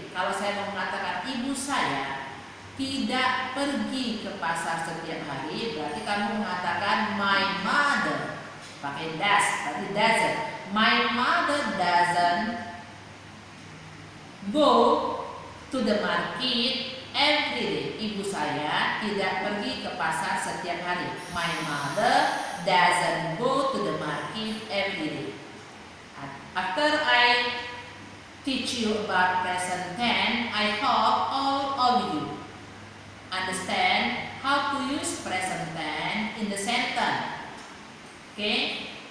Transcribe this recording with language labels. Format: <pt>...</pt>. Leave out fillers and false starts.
<id>Kalau saya mau mengatakan ibu saya tidak pergi ke pasar setiap hari, berarti kamu mengatakan</id> <en>my mother</en> <id>pakai does, berarti doesn't.</id> <en>My mother doesn't go to the market every day.</en> <id>Ibu saya tidak pergi ke pasar setiap hari.</id> <en>My mother doesn't go to the market every day. After I teach you about present tense, I hope all of you understand how to use present tense in the sentence. Okay?</en>